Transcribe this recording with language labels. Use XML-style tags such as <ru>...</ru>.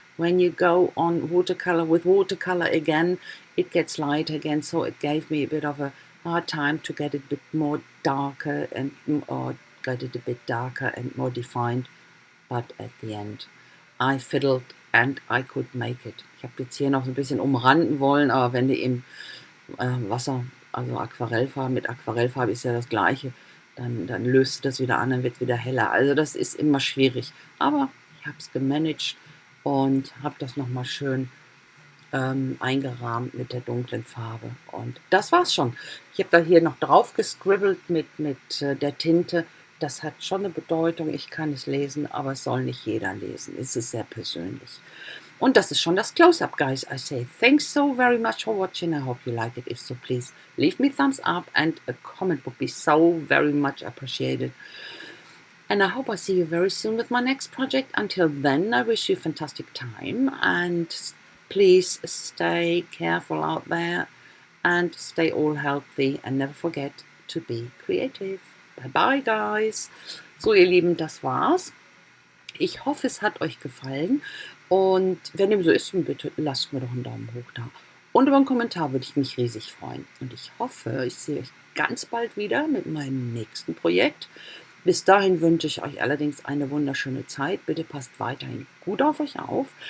<en>When you go on watercolor with watercolor again, it gets light again. So it gave me a bit of a hard time to get it a bit more darker and more defined. But at the end, I fiddled and I could make it.</en> <de>Ich habe jetzt hier noch ein bisschen umranden wollen, aber wenn du im Wasser, also Aquarellfarbe, mit Aquarellfarbe ist ja das Gleiche, dann löst du das wieder an, dann wird es wieder heller. Also das ist immer schwierig. Aber ich habe es gemanagt und habe das nochmal schön eingerahmt mit der dunklen Farbe. Und das war's schon. Ich habe da hier noch drauf gescribbelt mit der Tinte. Das hat schon eine Bedeutung. Ich kann es lesen, aber es soll nicht jeder lesen. Es ist sehr persönlich. Und das ist schon das Close-Up, guys.</de> <en>I say thanks so very much for watching. I hope you like it. If so, please leave me a thumbs up, and a comment would be so very much appreciated. And I hope I see you very soon with my next project. Until then, I wish you a fantastic time, and please stay careful out there and stay all healthy, and never forget to be creative. Bye bye, guys.</en> <de>So, ihr Lieben, das war's. Ich hoffe, es hat euch gefallen, und wenn dem so ist, bitte lasst mir doch einen Daumen hoch da. Und über einen Kommentar würde ich mich riesig freuen. Und ich hoffe, ich sehe euch ganz bald wieder mit meinem nächsten Projekt. Bis dahin wünsche ich euch allerdings eine wunderschöne Zeit. Bitte passt weiterhin gut auf euch auf.</de>